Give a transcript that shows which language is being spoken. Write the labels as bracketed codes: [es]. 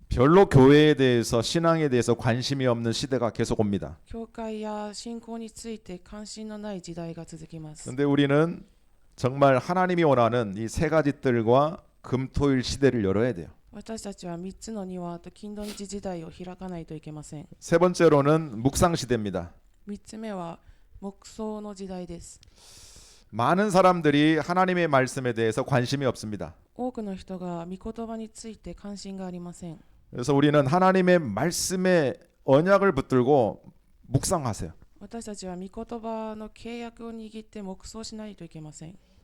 [ko] 별로 교회에 대해서 신앙에 대해서 관심이 없는 시대가 계속 옵니다. [ja] 教会や信仰について関心のない時代が続きます。 [ko] 그런데 우리는 정말 하나님이 원하는 이 세 가지 뜰과 금토일 시대를 열어야 돼요. [ja] 私たちは3つの庭と金土日時代を開かないといけません。 [ko] 세 번째로는 묵상 시대입니다. [ja] 3つ目は黙想の時代です。 [ko] 많은 사람들이 하나님의 말씀에 대해서 관심이 없습니다. [ja] 多くの人が御言葉について関心がありません。 [ko] 그래서 우리는 하나님의 말씀에 언약을 붙들고 묵상하세요. [ja] 私たちは御言葉の契約を握って黙想しないといけません。